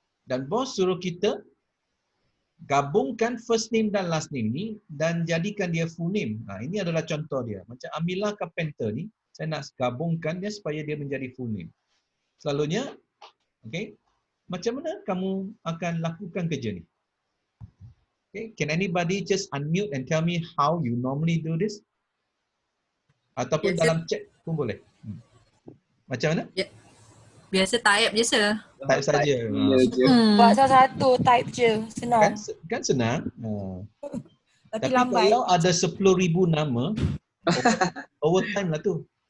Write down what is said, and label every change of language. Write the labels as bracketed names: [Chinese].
[Malay] Dan bos suruh kita gabungkan first name dan last name ni dan jadikan dia full name. Ini adalah contoh dia. Macam Amila Carpenter ni, saya nak gabungkan dia supaya dia menjadi full name. Selalunya, okay, macam mana kamu akan lakukan kerja ni? [English] Okay, can anybody just unmute and tell me how you normally do this? [Malay] Ataupun dalam chat pun boleh. Macam mana? Biasa type je sir. Type saja. Buat satu-satu, type je. Senang. Kan senang. Tapi Tapi lambat. kalau ada 10,000 nama, overtime lah tu.